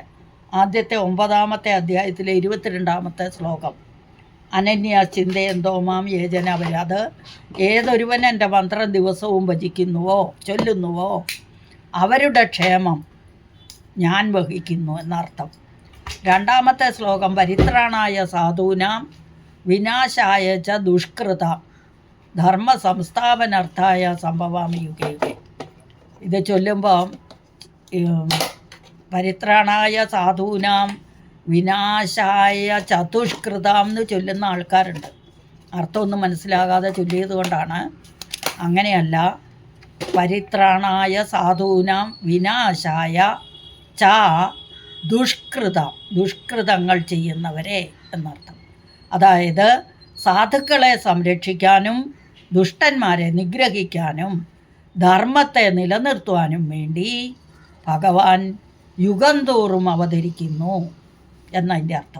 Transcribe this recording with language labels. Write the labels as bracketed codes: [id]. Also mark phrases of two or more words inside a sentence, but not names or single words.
[ml] ആദ്യത്തെ 9-ാമത്തെ അധ്യായത്തിലെ 22-ാമത്തെ ശ്ലോകം [sa] അനന്യ ചിന്തയന്തോ മാം യേജന [ml] വരെ. അത് ഏതൊരുവൻ എൻ്റെ മന്ത്രം ദിവസവും ഭജിക്കുന്നുവോ ചൊല്ലുന്നുവോ അവരുടെ ക്ഷേമം ഞാൻ വഹിക്കുന്നു എന്നർത്ഥം. 2-ാമത്തെ ശ്ലോകം [sa] പരിത്രാണായ സാധൂനാം വിനാശായ ച ദുഷ്കൃത ധർമ്മ സംസ്ഥാപനാർത്ഥായ സംഭവാമി യുഗേ യുഗേ. [ml] ഇത് ചൊല്ലുമ്പോൾ [sa] പരിത്രാണായ സാധൂനാം വിനാശായ ചതുഷ്കൃതം [ml] എന്ന് ചൊല്ലുന്ന ആൾക്കാരുണ്ട്. അർത്ഥമൊന്നും മനസ്സിലാകാതെ ചൊല്ലിയത് കൊണ്ടാണ്. അങ്ങനെയല്ല, [sa] പരിത്രാണായ സാധൂനാം വിനാശായ ച [ml] ദുഷ്കൃതങ്ങൾ ചെയ്യുന്നവരെ എന്നർത്ഥം. അതായത് സാധുക്കളെ സംരക്ഷിക്കാനും ദുഷ്ടന്മാരെ നിഗ്രഹിക്കാനും ധർമ്മത്തെ നിലനിർത്തുവാനും വേണ്ടി ഭഗവാൻ യുഗം തോറും അവതരിക്കുന്നു എന്നതിൻ്റെ അർത്ഥം.